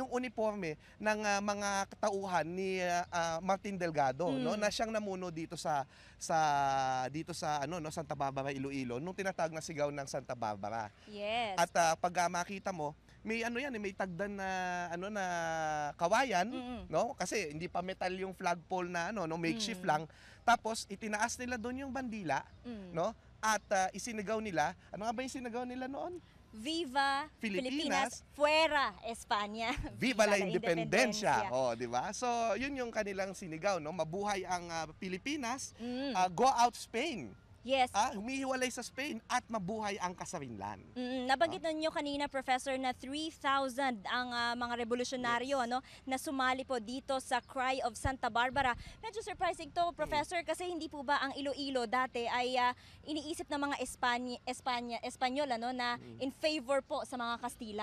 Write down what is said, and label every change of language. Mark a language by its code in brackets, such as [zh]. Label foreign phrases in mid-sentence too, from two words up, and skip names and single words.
[tl] Yung uniforme ng mga katauhan ni Martin Delgado, na siyang namuno dito sa Santa Barbara, Iloilo, nung tinatawag na sigaw ng Santa Barbara. [en] Yes. [tl] At pag makita mo, may ano yan, may tagdan na ano na kawayan, Mm-mm. no? Kasi hindi pa metal yung flagpole na ano, no, makeshift lang. Tapos itinaas nila doon yung bandila, Mm. no? At isinigaw nila, ano nga ba yung sinagaw nila noon? [es] Viva Filipinas, Filipinas, fuera España. Viva la Independencia. Independencia. [tl] Oh, di ba? So, yun yung kanilang sinigaw, no? Mabuhay ang Pilipinas, Mm. [en] go out Spain. Yes. [tl] Humihiwalay sa Spain at mabuhay ang Kasarinlan. Nabanggit ninyo kanina, Professor, na 3,000 ang mga revolusyonaryo ano, na sumali po dito sa Cry of Santa Barbara. Medyo surprising to, Professor, kasi hindi po ba ang Iloilo dati ay iniisip ng mga Espanyol ano, na [en] in favor [tl] po sa mga Kastila?